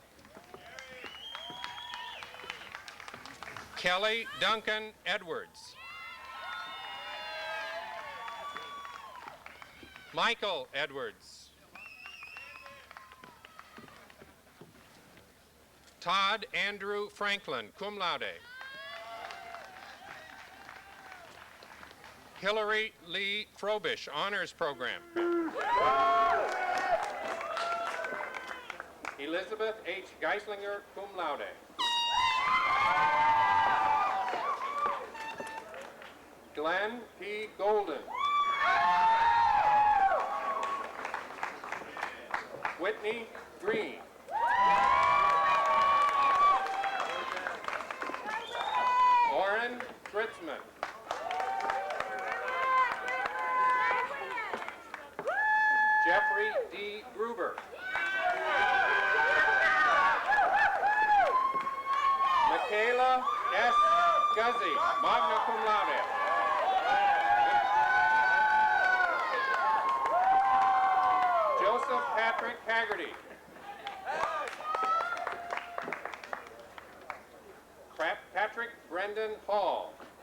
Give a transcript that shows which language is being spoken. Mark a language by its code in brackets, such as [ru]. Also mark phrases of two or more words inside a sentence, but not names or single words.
[en] Kelly Duncan Edwards. Michael Edwards. Todd Andrew Franklin, [la] cum laude. [en] Hillary Lee Frobish, Honors Program. Elizabeth H. Geislinger, [la] cum laude. [en] Glenn P. Golden. Whitney Green. Lauren Fritzman. Jeffrey D. Gruber. Michaela S. Guzzi, [la] magna cum laude. [en] Joseph Patrick Haggerty. Patrick Brendan Hall.